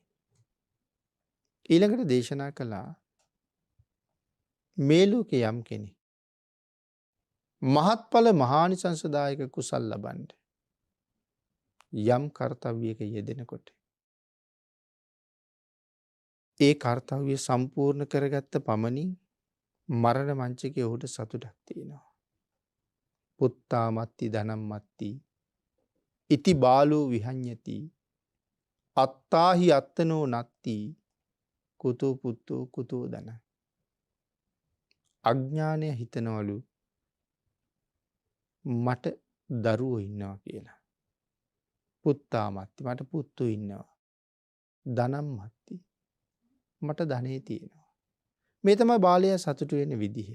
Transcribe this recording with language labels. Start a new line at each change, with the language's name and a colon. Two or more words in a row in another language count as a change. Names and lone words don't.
Sinhala: ඊළඟට දේශනා කළා මේ ලෝකේ යම් කෙනෙක් මහත්ඵල මහානිසංසදායක කුසල් ලබන්න යම් කර්තව්‍යයක යෙදෙනකොට ඒ කර්තව්‍ය සම්පූර්ණ කරගත්ත පමණින් මරණ මංචකයේ ඔහුට සතුටක් තියෙනවා.
Pali: පුත්තා මත්ති ධනම් මත්ති ඉති බාලෝ විහඤ්ඤති අත්තාහි අත්තනෝ නත්ති කුතෝ පුත්තෝ කුතෝ ධන.
Sinhala: අඥානය හිතනවලු මට දරුවෝ ඉන්නවා කියලා.
Pali: පුත්තා මත්ති
Sinhala: මට පුත්තු ඉන්නවා.
Pali: ධනම් මත්ති
Sinhala: මට ධනෙ තියෙනවා. මේ තමයි බාලයා සතුටු වෙන විදිහ.